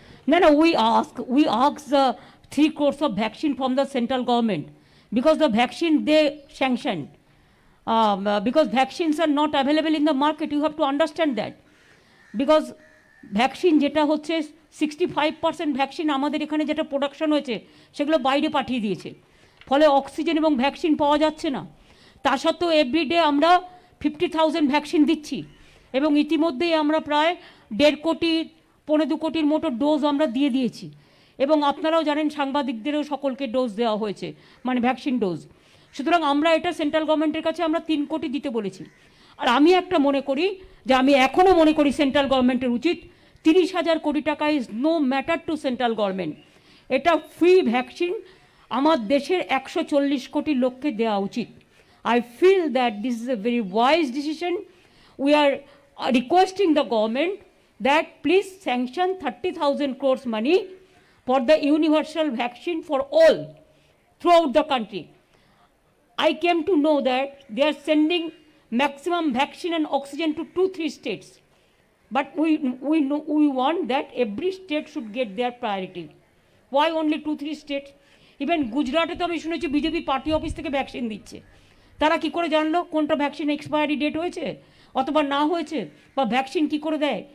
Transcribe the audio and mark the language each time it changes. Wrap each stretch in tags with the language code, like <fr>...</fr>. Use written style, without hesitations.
<en>No, no, we ask the 3 crores of vaccine from the central government because the vaccine they sanctioned. Because vaccines are not available in the market, you have to understand that.</en> <bn>Because vaccine যেটা হচ্ছে 65% vaccine আমাদের এখানে যেটা production হয়েছে সেগুলো বাইরে পাঠিয়ে দিয়েছে, ফলে অক্সিজেন এবং ভ্যাকসিন পাওয়া যাচ্ছে না। তা সত্ত্বেও এভরিডে আমরা 50,000 ভ্যাকসিন দিচ্ছি এবং ইতিমধ্যেই আমরা প্রায় 1.5 কোটি 1.25 কোটির মতো ডোজ আমরা দিয়ে দিয়েছি। এবং আপনারাও জানেন সাংবাদিকদেরও সকলকে ডোজ দেওয়া হয়েছে, মানে ভ্যাকসিন ডোজ। সুতরাং আমরা এটা সেন্ট্রাল গভর্নমেন্টের কাছে আমরা 3 কোটি দিতে বলেছি। আর আমি একটা মনে করি যে আমি এখনও মনে করি সেন্ট্রাল গভর্নমেন্টের উচিত 30,000 কোটি টাকা</bn> <en>Is no matter to central government.</en> <bn>এটা ফ্রি ভ্যাকসিন আমার দেশের 140 কোটি লোককে দেওয়া উচিত।</bn> <en>I feel that this is a very wise decision. We are requesting the government that please sanction 30,000 crores money for the universal vaccine for all throughout the country. I came to know that they are sending maximum vaccine and oxygen to 2-3 states. But we want that every state should get their priority. Why only 2-3 states?</en> <bn>Even গুজরাটে তো আমি শুনেছি BJP party office থেকে vaccine দিচ্ছে। তারা কি করে জানলো কোনটা ভ্যাকসিন এক্সপায়ারি ডেট হয়েছে অথবা না হয়েছে, বা ভ্যাকসিন কি করে দেয়?</bn>